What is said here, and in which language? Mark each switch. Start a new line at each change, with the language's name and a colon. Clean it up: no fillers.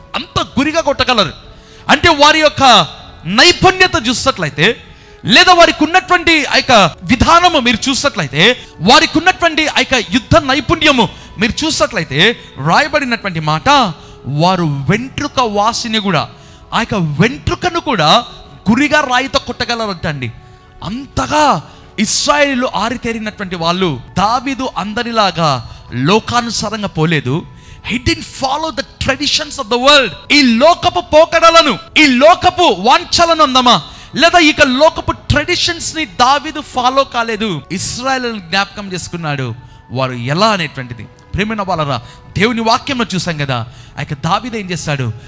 Telugu: అంత గురిగా కొట్టగలరు. అంటే వారి యొక్క నైపుణ్యత చూసినట్లయితే, లేదా వారికి ఉన్నటువంటి ఆ విధానము మీరు చూసినట్లయితే, వారికి ఉన్నటువంటి ఆ యుద్ధ నైపుణ్యము మీరు చూసినట్లయితే రాయబడినటువంటి మాట, వారు వెంట్రుక వాసిని కూడా, ఆ వెంట్రుకను కూడా గురిగా రాయితో కొట్టగలరంటండి. అంతగా ఇశ్రాయేలీయులు ఆరితేరినటువంటి వాళ్ళు. దావీదు అందరిలాగా లోకానుసారంగా పోలేదు.
English: He didn't follow the traditions of the world.
Telugu: ఈ లోకపు పోకడలను, ఈ లోకపు వాంఛలను అందమా, లేదా ఇక లోకపు ట్రెడిషన్స్ ని దావీదు ఫాలో కాలేదు. ఇశ్రాయేలును జ్ఞాపకం చేసుకున్నాడు, వారు ఎలా అనేటువంటిది. ప్రేమైన వాళ్ళరా, దేవుని వాక్యంలో చూసాం కదా, ఆ దావీదు ఏం చేశాడు?